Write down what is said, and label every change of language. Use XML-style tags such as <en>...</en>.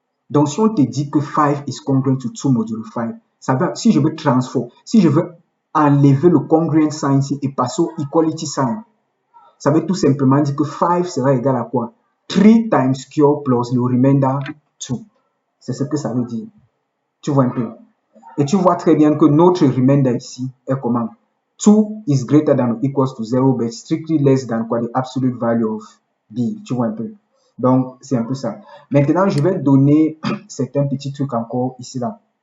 <fr>Donc, si on te dit que</fr> <en>5 is congruent to 2 modulo 5,</en> <fr>ça veut, si je veux transformer, si je veux enlever le congruent sign ici et passer au equality sign, ça veut tout simplement dire que 5 sera égal à quoi? 3 times Q plus le remainder 2. C'est ce que ça veut dire. Tu vois un peu. Et tu vois très bien que notre remainder ici est comment?</fr> <en>2 is greater than or equals to 0, but strictly less than quoi? The absolute value of B.</en> <fr>Tu vois un peu. Donc, c'est un peu ça. Maintenant, je vais donner certains petits trucs encore ici là.</fr>